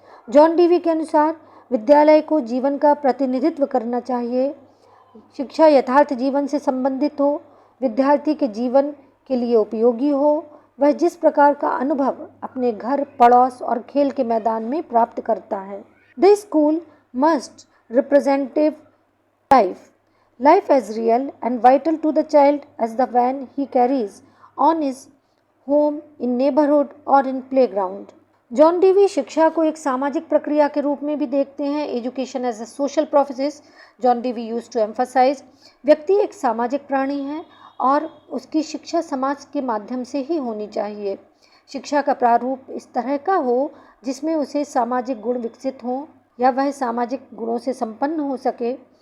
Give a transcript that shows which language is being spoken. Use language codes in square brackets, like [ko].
[hi] John Dewey के अनुसार विद्यालय को जीवन का प्रतिनिधित्व करना चाहिए। शिक्षा यथार्थ जीवन से संबंधित हो, विद्यार्थी के जीवन के लिए उपयोगी हो, वह जिस प्रकार का अनुभव अपने घर, पड़ोस और खेल के मैदान में प्राप्त करता है। [en] The school must representative life as real and vital to the child as the one he carries on his home, in neighborhood or in playground. [hi] John Dewey शिक्षा को एक सामाजिक प्रक्रिया के रूप में भी देखते हैं। [en] education as a social process, John Dewey use to emphasise, [hi] व्यक्ति एक सामाजिक प्राणी है और उसकी शिक्षा समाज के माध्यम से ही होनी चाहिए। शिक्षा का प्रारूप इस तरह का हो जिसमें उसे सामाजिक गुण विकसित हों या वह सामाजिक गुणों से संपन्न हो सके।